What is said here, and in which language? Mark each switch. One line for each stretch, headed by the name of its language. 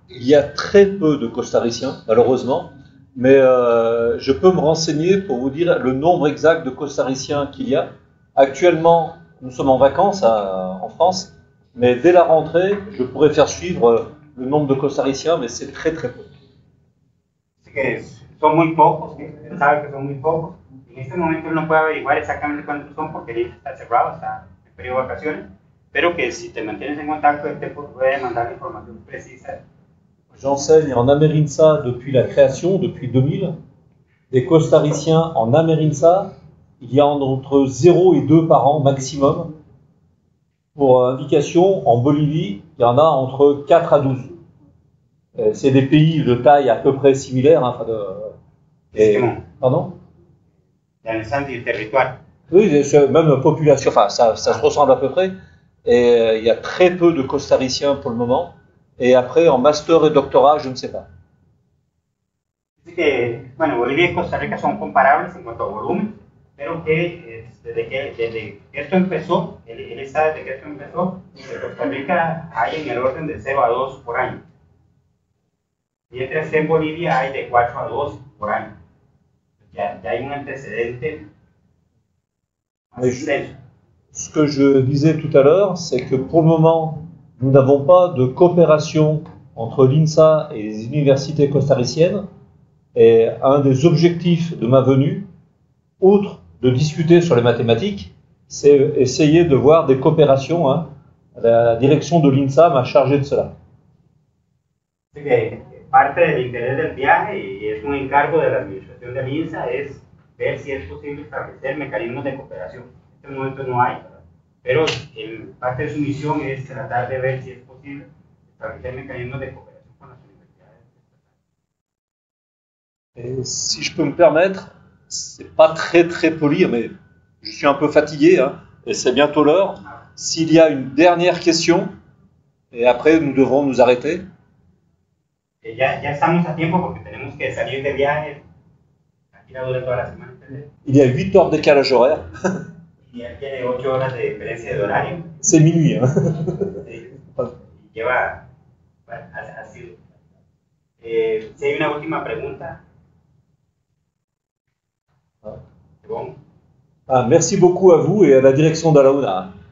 French: Il y a très peu de costariciens, malheureusement, mais je peux me renseigner pour vous dire le nombre exact de costariciens qu'il y a. Actuellement, nous sommes en vacances en France, mais dès la rentrée, je pourrais faire suivre le nombre de costariciens, mais c'est très très peu.
Spanish: Así que son muy pocos, que usted sabe que son muy pocos. En este momento no puede averiguar exactamente cuántos son porque el INSA está cerrado, está en periodo de vacaciones, pero que si te mantienes en contacto, él te puede mandar la información precisa.
French: J'enseigne en Amerinsa depuis la création, depuis 2000. Des costariciens en Amerinsa, il y a entre 0 et 2 par an maximum. Pour indication, en Bolivie, il y en a entre 4 à 12. C'est des pays de taille à peu près similaire. Hein, pardon? Dans le sens du territoire. Oui, même population, enfin ça se ressemble à peu près. Et il y a très peu de costariciens pour le moment. Et après, en master et doctorat, je ne sais pas.
Spanish: Así que, bueno, Bolivia y Costa Rica son comparables en cuanto a volumen, pero que desde que esto empezó, él está desde que esto empezó, en Costa Rica hay en el orden de 0 a 2 por año. Mientras en Bolivia hay de 4 a 2 por año. Ya hay un antecedente más extenso.
French: Ce que je disais tout à l'heure, c'est que pour le moment, nous n'avons pas de coopération entre l'INSA et les universités costariciennes. Et un des objectifs de ma venue, outre de discuter sur les mathématiques, c'est essayer de voir des coopérations. Hein. La direction de l'INSA m'a chargé de cela.
Spanish: Así que parte del interés del viaje, y es un encargo de la administración del INSA, es ver si es posible establecer mecanismos de cooperación. En este momento no hay, ¿verdad? Pero parte de su misión es tratar de ver si es posible establecer mecanismos de cooperación con las universidades.
French: Et si je peux me permettre, c'est pas très très poli, mais je suis un peu fatigué, hein, et c'est bientôt l'heure. S'il y a une dernière question, et après nous devrons nous arrêter.
Spanish: Ya estamos a tiempo porque tenemos que salir de viaje. Aquí la dura toda la semana.
French: Il y a 8 heures de décalage horaire.
Spanish: Y él tiene 8 horas de diferencia de horario.
French: C'est minuit. Hein.
Spanish: Sí. Y lleva, bueno, ha sido. Si hay una última pregunta.
French: Bon. Ah, merci beaucoup à vous et à la direction d'Alauna.